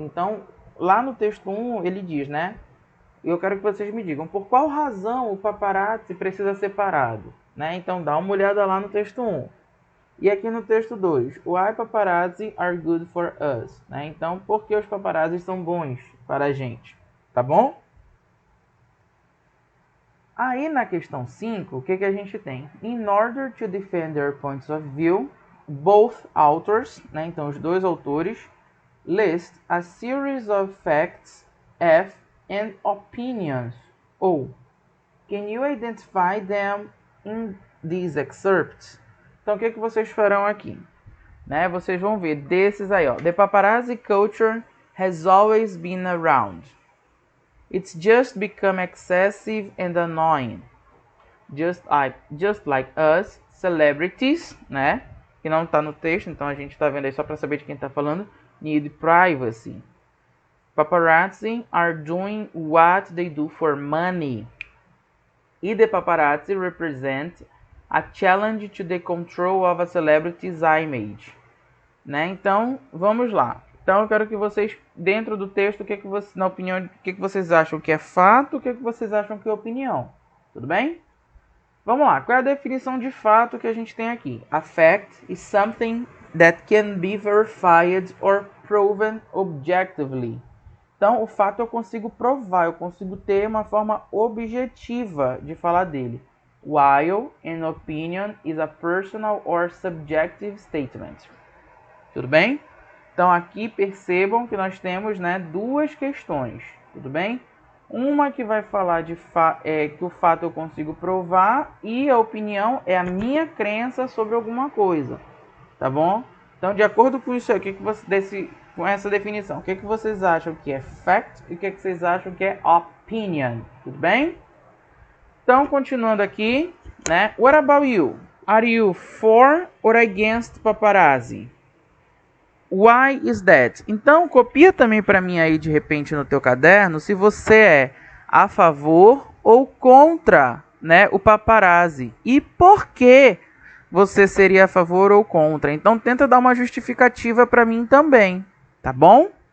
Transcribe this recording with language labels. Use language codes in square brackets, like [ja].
[pt] Então, lá no texto 1, ele diz, né? E eu quero que vocês me digam por qual razão o paparazzi precisa ser parado, né? Então, dá uma olhada lá no texto 1. E aqui no texto 2, [en] why paparazzi are good for us? Né? [pt] Então, por que os paparazzi são bons para a gente? Tá bom? Aí na questão 5, o que a gente tem? [en] In order to defend their points of view, both authors, né? [pt] Então os dois autores, [en] list a series of facts, and opinions. Ou, can you identify them in these excerpts? [pt] Então o que vocês farão aqui? Né? Vocês vão ver desses aí, ó. [en] The paparazzi culture has always been around. It's just become excessive and annoying. Just like us, celebrities, né? [pt] Que não está no texto, então a gente está vendo aí só para saber de quem está falando. [en] Need privacy. Paparazzi are doing what they do for money. E the paparazzi represent a challenge to the control of a celebrity's image. Né? [pt] Então, vamos lá. Então, eu quero que vocês, dentro do texto, na opinião, o que vocês acham que é fato, o que vocês acham que é opinião. Tudo bem? Vamos lá. Qual é a definição de fato que a gente tem aqui? [en] A fact is something that can be verified or proven objectively. [pt] Então, o fato eu consigo provar, eu consigo ter uma forma objetiva de falar dele. [en] While an opinion is a personal or subjective statement. [pt] Tudo bem? Então aqui percebam que nós temos, né, duas questões, tudo bem? Uma que vai falar que o fato eu consigo provar e a opinião é a minha crença sobre alguma coisa, tá bom? Então de acordo com isso aqui, com essa definição, o que vocês acham que é fact e o que vocês acham que é opinion, tudo bem? Então continuando aqui, né? [en] What about you? Are you for or against paparazzi? Why is that? [pt] Então, copia também para mim aí de repente no teu caderno se você é a favor ou contra, né, o paparazzi. E por que você seria a favor ou contra? Então, tenta dar uma justificativa para mim também, tá bom?